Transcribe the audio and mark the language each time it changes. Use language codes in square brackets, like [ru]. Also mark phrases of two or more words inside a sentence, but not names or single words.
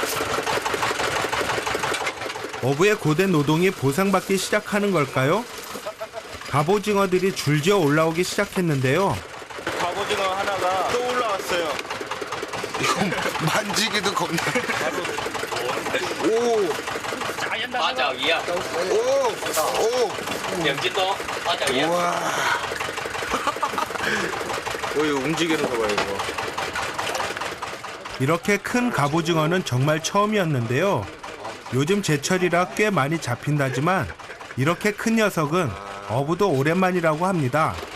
[ko] 어부의 고된 노동이 보상받기 시작하는 걸까요? 갑오징어들이 줄지어 올라오기 시작했는데요. 갑오징어 하나가 또 올라왔어요. 이거 만지기도 겁나. 오, [zh] 八角鱼啊， [ko] 오, [zh] 2斤多，八角鱼。 [ko] 와. 이거 움직이는 거 봐요, 이거. 이렇게 큰 갑오징어는 정말 처음이었는데요. 요즘 제철이라 꽤 많이 잡힌다지만 이렇게 큰 녀석은 어부도 오랜만이라고 합니다.